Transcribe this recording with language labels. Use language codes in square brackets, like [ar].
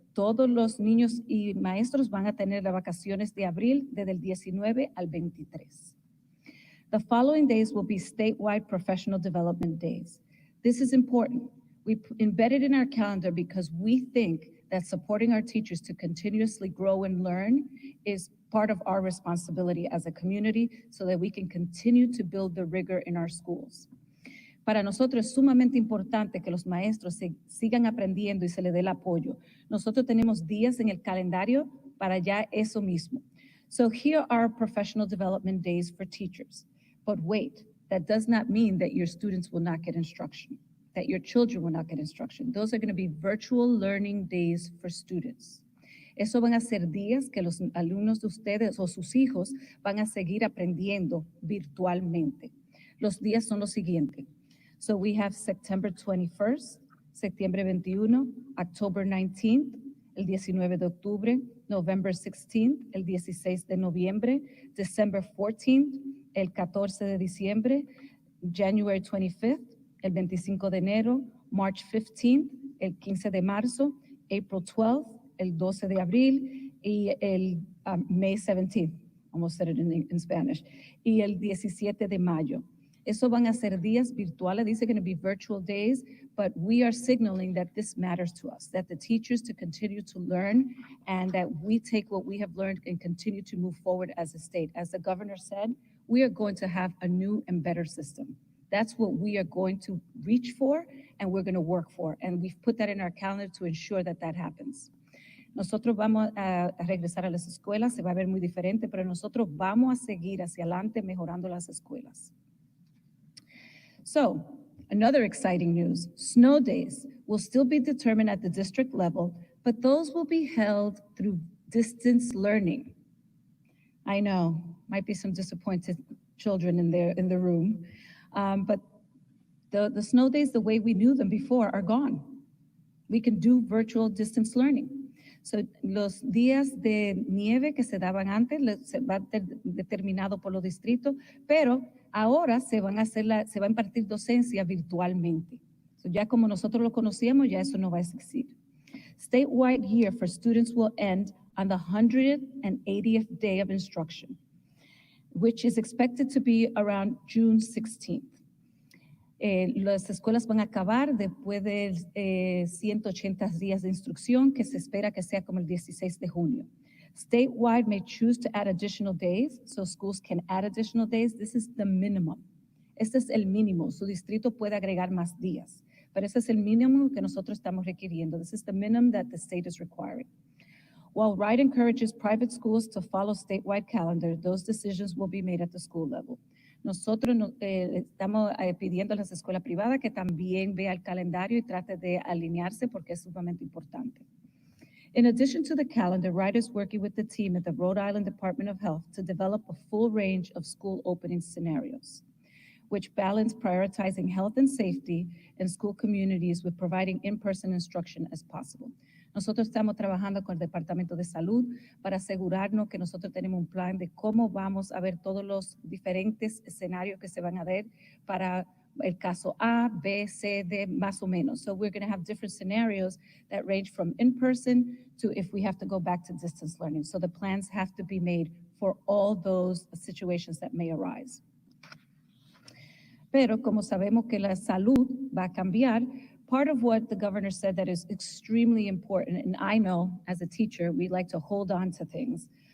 [es] Todos los niños y maestros van a tener las vacaciones de abril desde el 19 al 23. [en] The following days will be statewide professional development days. This is important. We embedded in our calendar because we think that supporting our teachers to continuously grow and learn is part of our responsibility as a community so that we can continue to build the rigor in our schools. [es] Para nosotros es sumamente importante que los maestros sigan aprendiendo y se les dé el apoyo. Nosotros tenemos días en el calendario para ya eso mismo. [en] So here are professional development days for teachers. But wait, that does not mean that your students will not get instruction, that your children will not get instruction. Those are going to be virtual learning days for students. [es] Eso van a ser días que los alumnos de ustedes o sus hijos van a seguir aprendiendo virtualmente. Los días son los siguientes. [en] So we have September 21st, [es] septiembre 21, [en] October 19th, [es] el 19 de octubre, [en] November 16th, [es] el 16 de noviembre, [en] December 14th, [es] el 14 de diciembre, [en] January 25th, [es] el 25 de enero, [en] March 15th, [es] el 15 de marzo, [en] April 12th, [es] el 12 de abril, y el [en] May 17th, almost said it in Spanish, [es] y el 17 de mayo. Eso van a ser días virtuales. [en] These are going to be virtual days, but we are signaling that this matters to us, that the teachers to continue to learn and that we take what we have learned and continue to move forward as a state. As the governor said, we are going to have a new and better system. That's what we are going to reach for and we're going to work for. And we've put that in our calendar to ensure that that happens. [es] Nosotros vamos a regresar a las escuelas, se va a ver muy diferente, pero nosotros vamos a seguir hacia adelante mejorando las escuelas. [en] So, another exciting news, snow days will still be determined at the district level, but those will be held through distance learning. I know, might be some disappointed children in the room, but the snow days, the way we knew them before, are gone. We can do virtual distance learning. [es] So, los días de nieve que se daban antes se va determinado por los distritos, pero ahora se va a impartir docencia virtualmente. So, ya como nosotros lo conocíamos, ya eso no va a existir. [en] Statewide year for students will end on the 180th day of instruction, which is expected to be around June 16th. [es] Las escuelas van a acabar después de 180 días de instrucción, que se espera que sea como el 16 de junio. [en] Statewide may choose to add additional days, so schools can add additional days. This is the minimum. [es] Este es el mínimo. Su distrito puede agregar más días, pero ese es el mínimo que nosotros estamos requiriendo. [en] This is the minimum that the state is requiring. While RIDE encourages private schools to follow statewide calendar, those decisions will be made at the school level. [es] Nosotros estamos pidiendo a las escuelas privadas que también vea el calendario y trate de alinearse porque es sumamente importante. [en] In addition to the calendar, RIDE is working with the team at the Rhode Island Department of Health to develop a full range of school opening scenarios, which balance prioritizing health and safety in school communities with providing in-person instruction as possible. [es] Nosotros estamos trabajando con el Departamento de Salud para asegurarnos que nosotros tenemos un plan de cómo vamos a ver todos los diferentes escenarios que se van a ver para el caso A, B, C, D, más o menos. [en] So we're going to have different scenarios that range from in-person to if we have to go back to distance learning. So the plans have to be made for all those situations that may arise. [es] Pero como sabemos que la salud va a cambiar, [en] part of what the governor said that is extremely important, and I know as a teacher, we like to hold on to things.